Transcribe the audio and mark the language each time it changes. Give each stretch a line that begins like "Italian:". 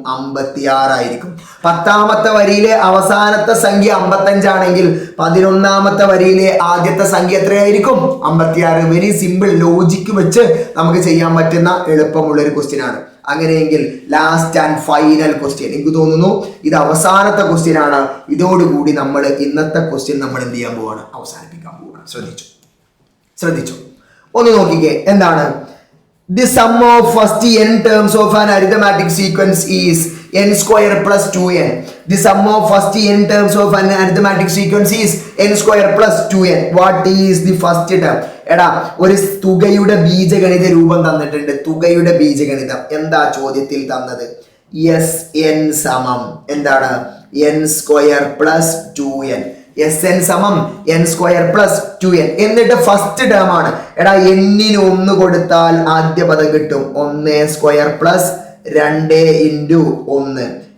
Malayalam: 56 ആയിരിക്കും. 10ാമത്തെ വരിയിലെ അവസാനത്തെ സംഖ്യ 55 ആണെങ്കിൽ 11ാമത്തെ വരിയിലെ ആദ്യത്തെ സംഖ്യ എത്രയായിരിക്കും? 56. Very simple. ലോജിക്ക് വെച്ച് നമുക്ക് ചെയ്യാൻ പറ്റുന്ന എളുപ്പമുള്ള ഒരു ക്വസ്റ്റ്യൻ ആണ്. അങ്ങനെയെങ്കിൽ ലാസ്റ്റ് ആൻഡ് ഫൈനൽ ക്വസ്റ്റ്യൻ, എനിക്ക് തോന്നുന്നു ഇത് അവസാനത്തെ ക്വസ്റ്റ്യൻ ആണ്. ഇതോടുകൂടി നമ്മൾ ഇന്നത്തെ ക്വസ്റ്റ്യൻ നമ്മൾ എന്ത് ചെയ്യാൻ പോവാണ്? അവസാനിപ്പിക്കാൻ പോവാണ്. ശ്രദ്ധിച്ചു ഒന്ന് നോക്കിക്കേ. എന്താണ്?
English: The sum of first n terms of an arithmetic sequence is n square plus 2n. The sum of first n terms of an arithmetic sequence is n square plus 2n. What is the first term?
Malayalam: എടാ, ഒരു തുകയുടെ ബീജഗണിത രൂപം തന്നിട്ടുണ്ട്. തുകയുടെ ബീജഗണിതം എന്താ ചോദ്യത്തിൽ തന്നത്? Sn സമം എന്താണ്? n square plus 2n. Sn സമം n സ്ക്വയർ പ്ലസ് 2n. എന്നിട്ട് ഫസ്റ്റ് ടേം ആണ്. എടാ, n-ന് 1 കൊടുത്താൽ ആദ്യ പദം കിട്ടും 1 സ്ക്വയർ പ്ലസ് 2 ഇൻറ്റു 1.